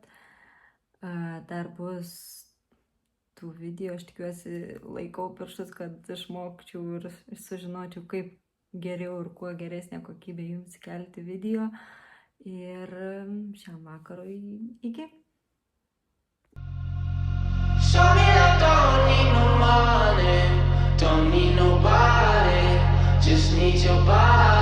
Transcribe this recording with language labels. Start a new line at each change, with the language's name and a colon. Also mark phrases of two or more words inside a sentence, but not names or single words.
Lithuanian: Dar bus tų video, aš tikiuosi, laikau pirštus, kad išmokčiau ir sužinočiau, kaip geriau ir kuo geresnė kokybė jums kelti video. Ir šiam vakarui iki.
English: Show me I don't need no money, don't need nobody, just need your body.